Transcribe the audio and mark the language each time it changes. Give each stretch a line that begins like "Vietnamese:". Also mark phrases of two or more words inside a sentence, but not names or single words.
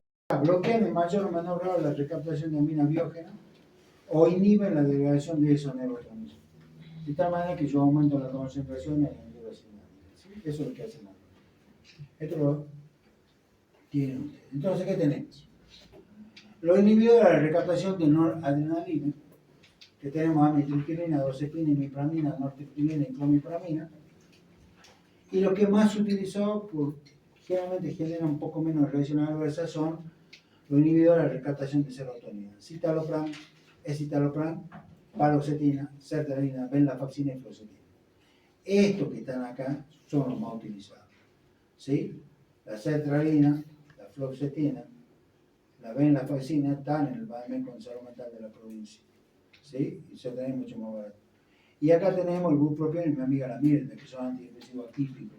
Spanish: Bloquean en mayor o menor grado la recaptación de amina biógena o inhiben la degradación de esos neurotransmisores. De tal manera que yo aumento la concentración en la hendidura sinapsis. ¿Sí? Eso es lo que hacen las drogas. Esto lo tienen ustedes. Entonces, ¿qué tenemos? Los inhibidores de la recaptación de noradrenalina, que tenemos amitriptilina, dorsepina, imipramina, nortriptilina y clomipramina. Y lo que más se utilizó, generalmente genera un poco menos reacciones adversas, son los inhibidores de la recaptación de serotonina. Citalopram, escitalopram, paroxetina, sertralina, venlafaxina y fluoxetina. Estos que están acá son los más utilizados. ¿Sí? La sertralina, la fluoxetina, la venlafaxina están en el Bademecum de Salud Mental de la provincia. ¿Sí? Y se tiene mucho más barato. Y acá tenemos el bupropión y mi amiga la Mirna, que son antidepresivos atípicos.